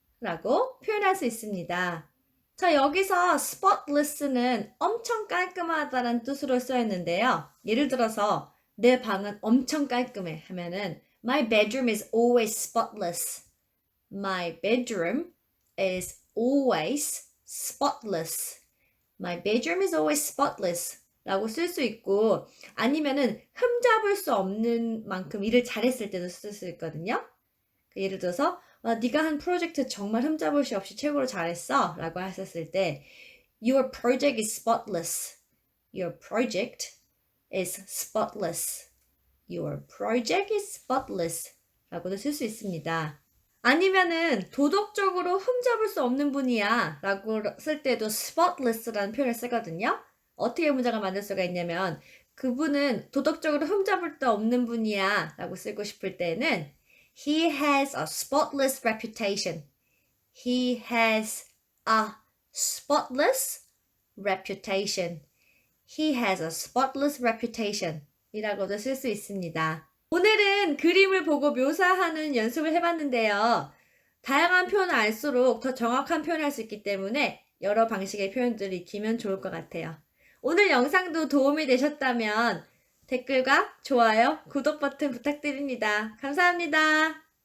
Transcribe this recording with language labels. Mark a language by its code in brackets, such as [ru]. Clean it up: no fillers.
[ko] 라고 표현할 수 있습니다. 자, 여기서 spotless는 엄청 깔끔하다는 뜻으로 쓰였는데요. 예를 들어서 내 방은 엄청 깔끔해 하면은 [en] My bedroom is always spotless. My bedroom is always spotless. My bedroom is always spotless. [ko] 라고 쓸 수 있고 아니면은 흠잡을 수 없는 만큼 일을 잘했을 때도 쓸 수 있거든요. 예를 들어서 네가 한 프로젝트 정말 흠잡을 수 없이 최고로 잘했어 라고 하셨을 때 [en] Your project is spotless. Your project is spotless. Your project is spotless [ko] 라고도 쓸 수 있습니다. 아니면은 도덕적으로 흠잡을 수 없는 분이야 라고 쓸 때도 spotless라는 표현을 쓰거든요. 어떻게 문장을 만들 수가 있냐면 그분은 도덕적으로 흠잡을 데 없는 분이야 라고 쓰고 싶을 때는 [en] He has a spotless reputation. He has a spotless reputation. He has a spotless reputation [ko] 이라고도 쓸 수 있습니다. 오늘은 그림을 보고 묘사하는 연습을 해봤는데요. 다양한 표현을 알수록 더 정확한 표현을 할 수 있기 때문에 여러 방식의 표현들을 익히면 좋을 것 같아요. 오늘 영상도 도움이 되셨다면 댓글과 좋아요, 구독 버튼 부탁드립니다. 감사합니다.